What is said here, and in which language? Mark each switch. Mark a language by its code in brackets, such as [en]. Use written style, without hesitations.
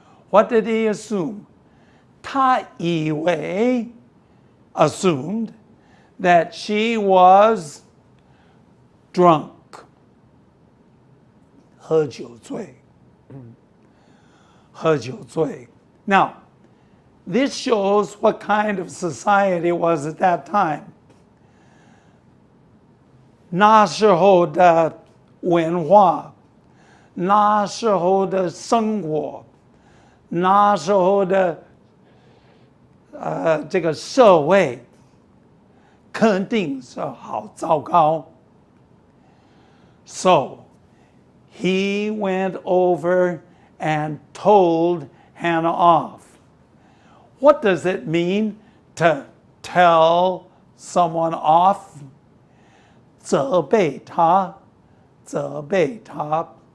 [en] What did he assume? [zh] 他以为 [en] assumed that she was drunk. [zh] 喝酒醉.喝酒醉. [en] Now, this shows what kind of society it was at that time. [zh] 那时候的文化，那时候的生活，那时候的这个社会肯定是好糟糕。 [en] So he went over and told Hannah off. What does it mean to tell someone off? [zh] 责备他，责备他。